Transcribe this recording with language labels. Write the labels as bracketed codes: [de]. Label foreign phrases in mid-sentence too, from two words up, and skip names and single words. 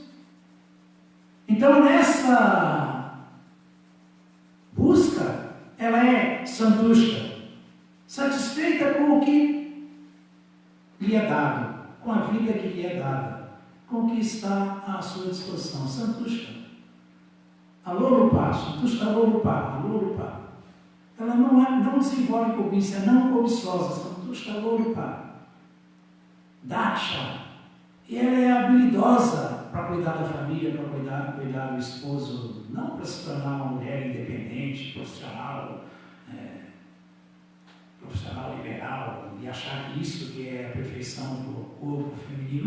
[pt] Então, nessa busca, ela é santushta, satisfeita com o que lhe é dado, com a vida que lhe é dada, com o que está à sua disposição. Santushta. [sa] अलोलुपा, सन्तुष्टा अलोलुपा. [pt] Ela não desenvolve cobiça, é não cobiçosa. [sa] सन्तुष्टा अलोलुपा। दक्षा. [pt] E ela é habilidosa para cuidar da família, para cuidar do esposo, não para se tornar uma mulher independente, profissional liberal, e achar que isso que é a perfeição do corpo feminino.